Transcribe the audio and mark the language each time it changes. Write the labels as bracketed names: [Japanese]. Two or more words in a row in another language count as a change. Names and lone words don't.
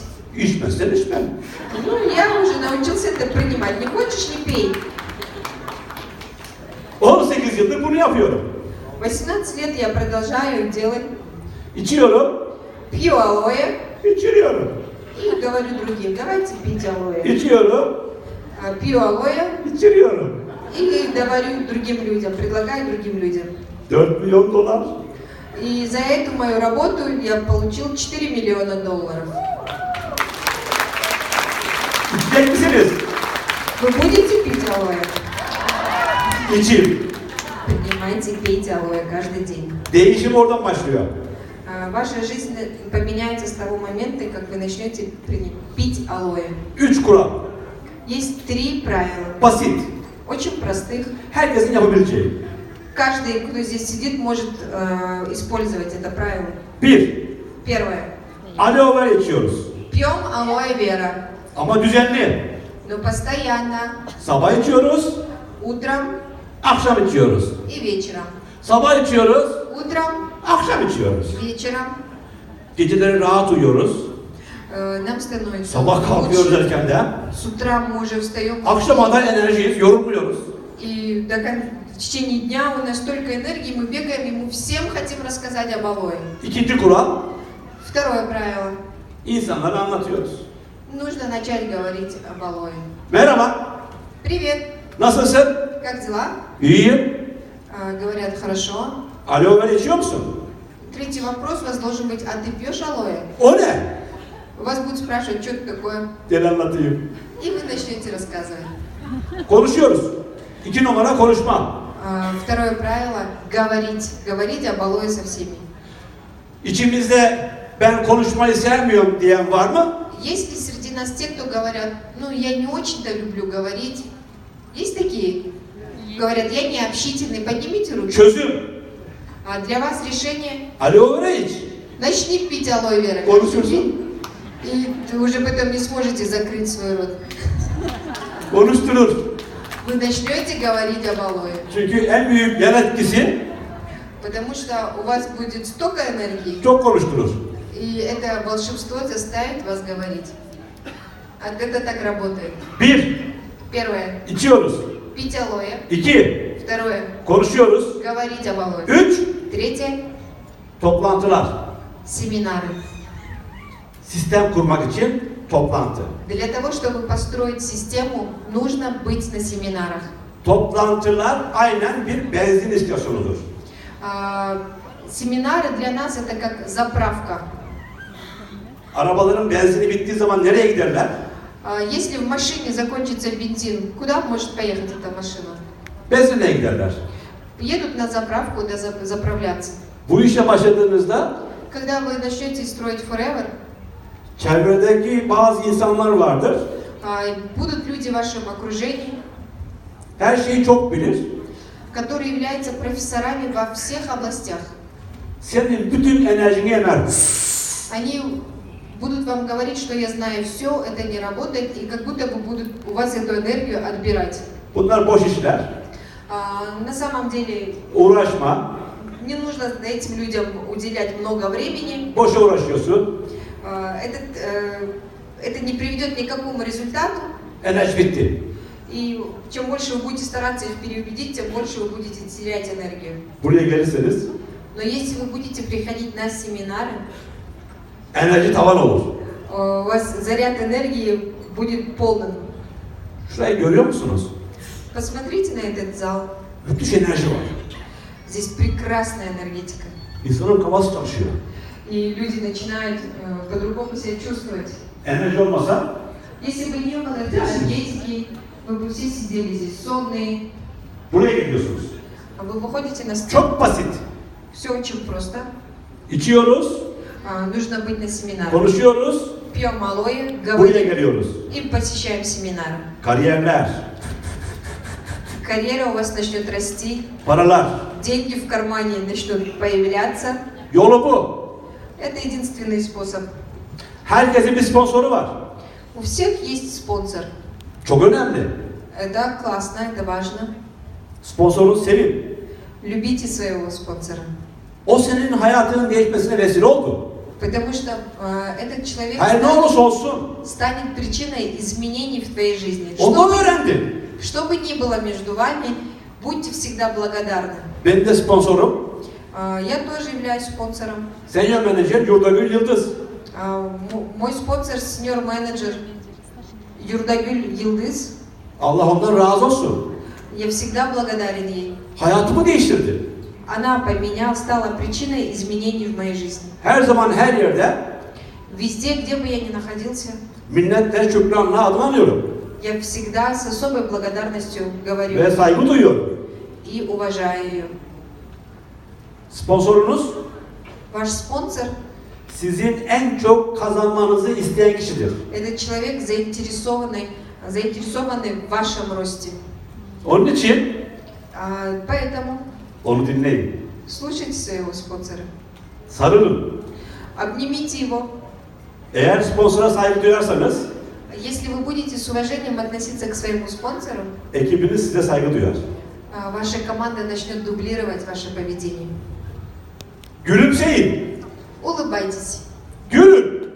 [Turkish] İçmezsen içmem. [Russian] Ну, я уже научился это принимать. Не хочешь, не пей. [Turkish] 18 yıldır bunu yapıyorum. [Russian] 18 лет я продолжаю делать. [Turkish] İçiyorum, [Russian] Пью алоэ [Turkish] içiriyorum. [Russian] и говорю другим, давайте пить алоэ. [Turkish] İçiyorum, [Russian] Пью алоэ [Turkish] içiriyorum. [Russian] и говорю другим людям, предлагаю другим людям. [Turkish] 4 milyon dolar. [Russian] И за эту мою работу я получил 4 миллиона долларов. [Turkish] İçecek misiniz? [Russian] Вы будете пить алоэ? [Turkish] İçin. [Russian] Принимайте, пейте алоэ каждый день. [Turkish] Değişim oradan başlıyor. [Russian] Ваша жизнь поменяется с того момента, как вы начнете пить алоэ. [Turkish] 3 kural. [Russian] Есть 3 правила. [Turkish] Basit. [Russian] очень простых. [Turkish] Herkesin yapabileceği. [Russian] Каждый, кто здесь сидит, может использовать это правило. [Turkish] Bir, [Russian] Первое. [Turkish] aloe vera içiyoruz. [Russian] Пьем алоэ вера, [Turkish] Ama düzenli. [Russian] но постоянно, [Turkish] Sabah içiyoruz, [Russian] утром [Turkish] akşam içiyoruz. [Russian] и вечером. [Turkish] Sabah içiyoruz, [Russian] Утром, [Turkish] akşam içiyoruz. [Russian] вечером. [Turkish] Geceleri rahat uyuyoruz. [Russian] Нам становится [Turkish] Sabah kalkıyoruz [Russian] лучше. [Turkish] erkenden. [Russian] С утра мы уже встаем. [Turkish] Akşama da enerjiyiz, yorulmuyoruz. [Russian] И в течение дня у нас столько энергии, мы бегаем, и мы всем хотим рассказать об алоэ. [Turkish] İkinci kural, [Russian] Второе правило. [Turkish] insanlara anlatıyoruz. [Russian] Нужно начать говорить об алоэ. [Turkish] Merhaba, [Russian] Привет, [Turkish] nasılsın? [Russian] как дела? [Turkish] İyiyim. [Russian] Говорят, хорошо. [Turkish] Aloe vera içiyor musun? [Russian] Третий вопрос у вас должен быть, а ты пьешь алоэ? [Turkish] O ne? [Russian] У вас будут спрашивать, что это такое, [Turkish] Gel anlatayım. [Russian] и вы начнете рассказывать. [Turkish] Konuşuyoruz. İki numara konuşma. [Russian] Второе правило – говорить. Говорить об алоэ со всеми. [Turkish] İçimizde ben konuşmayı sevmiyorum diyen var mı? [Russian] Есть ли среди нас те, кто говорят, ну, я не очень-то люблю говорить? Есть такие? Говорят, я не общительный. Поднимите руки. [Turkish] Çözüm. [Russian] Для вас решение – [Turkish] Aloe vera iç. [Russian] начни пить алоэ вера. [Turkish] Konuşursun. [Russian] И вы уже потом не сможете закрыть свой рот. [Turkish] Konuşturur. [Russian] Вы начнете говорить об алоэ. [Turkish] Çünkü en büyük yan etkisi [Russian] Потому что у вас будет столько энергии, [Turkish] çok konuşturur. [Russian] и это волшебство заставит вас говорить. Это так работает. [Turkish] Bir, [Russian] Первое [Turkish] içiyoruz. [Russian] – пить алоэ. [Turkish] İki, [Russian] Второе [Turkish] konuşuyoruz. [Russian] – говорить об алоэ. [Turkish] Üç, [Russian] Третье [Turkish] toplantılar. [Russian] – семинары. [Turkish] Sistem kurmak için toplantı. [Russian] Для того, чтобы построить систему, нужно быть на семинарах. [Turkish] Toplantılar aynen bir benzin istasyonudur. [Russian] Семинары для нас это как заправка. [Turkish] Arabaların benzini bittiği zaman nereye giderler? [Russian] Если в машине закончится бензин, куда может поехать эта машина? [Turkish] Benzinliğe giderler. [Russian] Едут на заправку, да заправляться. [Turkish] Bu işe başladığınızda [Russian] Когда вы начнете строить Forever, [Turkish] çevredeki bazı insanlar vardır. [Russian] будут люди в вашем окружении, [Turkish] Her şeyi çok bilir. [Russian] которые являются профессорами во всех областях. [Turkish] Senin bütün enerjini emer. [Russian] Они будут вам говорить, что я знаю все, это не работает, и как будто бы будут у вас эту энергию отбирать. [Turkish] Bunlar boş işler. [Russian] На самом деле [Turkish] Uğraşma. [Russian] не нужно этим людям уделять много времени. [Turkish] Boşa uğraşıyorsun. [Russian] Это не приведет ни к какому результату. [Turkish] Enerji bitti. [Russian] И чем больше вы будете стараться их переубедить, тем больше вы будете терять энергию. [Turkish] Buraya gelirseniz [Russian] Но если вы будете приходить на семинары, [Turkish] enerji tavan olur. [Russian] у вас заряд энергии будет полным. [Turkish] Şurayı görüyor musunuz? [Russian] Посмотрите на этот зал. [Turkish] Müthiş enerji var. [Russian] Здесь прекрасная энергетика. [Turkish] İnsanın kafası çalışıyor. [Russian] И люди начинают по-другому себя чувствовать. [Turkish] Enerji olmasa [Russian] Если бы не было этой энергетики, вы бы все сидели здесь сонные. [Turkish] buraya geliyorsunuz. [Russian] А вы выходите на сцену. [Turkish] Çok basit. [Russian] Все очень просто. [Turkish] İçiyoruz, [Russian] Нужно быть на семинарах. [Turkish] konuşuyoruz, [Russian] Пьем алоэ, [Turkish] buraya [Russian] говорим [Turkish] geliyoruz. [Russian] и посещаем семинары. [Turkish] Kariyerler, [Russian] Карьера у вас начнет расти, [Turkish] paralar. [Russian] деньги в кармане начнут появляться. [Turkish] Yolu bu. [Russian] Это единственный способ. [Turkish] Herkesin bir sponsoru var. [Russian] У всех есть спонсор. [Turkish] Çok önemli. [Russian] Это классно, это важно. [Turkish] Sponsorunu sevin. [Russian] Любите своего спонсора. [Turkish] O senin hayatının değişmesine vesile oldu. [Russian] Потому что этот человек [Turkish] Hayır ne olursa olsun. [Russian] станет причиной изменений в твоей жизни. [Turkish] Ondan öğrendin. [Russian] Что бы ни было между вами, будьте всегда благодарны. [Turkish] Benim de sponsorum [Russian] Я тоже являюсь спонсором. [English] Senior Manager [Turkish] Yurdagül Yıldız. [Russian] Мой спонсор, сеньор-менеджер Юрдагюль Йылдыз. [Turkish] Allah ondan razı olsun. [Russian] Я всегда благодарен ей. [Turkish] Hayatımı değiştirdi. [Russian] Она стала причиной изменений в моей жизни. [Turkish] Her zaman her yerde [Russian] Везде, где бы я ни находился, [Turkish] minnetle şükranla adım alıyorum. [Russian] я всегда с особой благодарностью [Turkish] Ve [Russian] говорю [Turkish] saygı duyuyorum. [Russian] и уважаю ее. [Turkish] Sponsorunuz [Russian] Ваш спонсор [Turkish] sizin en çok kazanmanızı isteyen kişidir. – [Russian] это человек, заинтересованный в вашем росте. [Turkish] Onun için [Russian] Поэтому [Turkish] onu dinleyin. [Russian] слушайте своего спонсора. [Turkish] Sarılın. [Russian] Обнимите его. [Turkish] Eğer sponsora saygı duyarsanız [Russian] Если вы будете с уважением относиться к своему спонсору, [Turkish] ekibiniz size saygı duyar. [Russian] ваша команда начнет дублировать ваше поведение. [Turkish] Gülümseyin. [Russian] Улыбайтесь. [Turkish] Gülün.